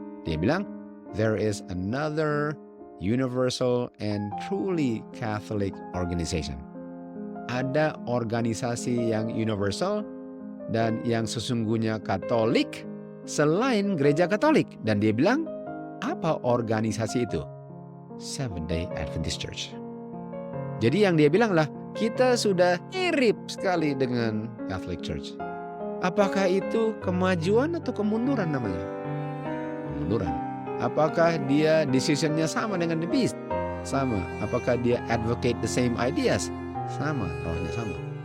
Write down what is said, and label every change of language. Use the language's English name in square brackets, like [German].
[Indonesian] Dia bilang, [English] there is another universal and truly Catholic organization. [Indonesian] Ada organisasi yang universal dan yang sesungguhnya Katolik selain gereja Katolik. Dan dia bilang, apa organisasi itu? Seventh-day Adventist Church. Jadi yang dia bilang lah, kita sudah mirip sekali dengan Catholic Church. Apakah itu kemajuan atau kemunduran namanya? Kemunduran. Apakah dia decisionnya sama dengan [English] the beast? [Indonesian] Sama. Apakah dia [English] advocate the same ideas? [Indonesian] Sama. Rohnya sama.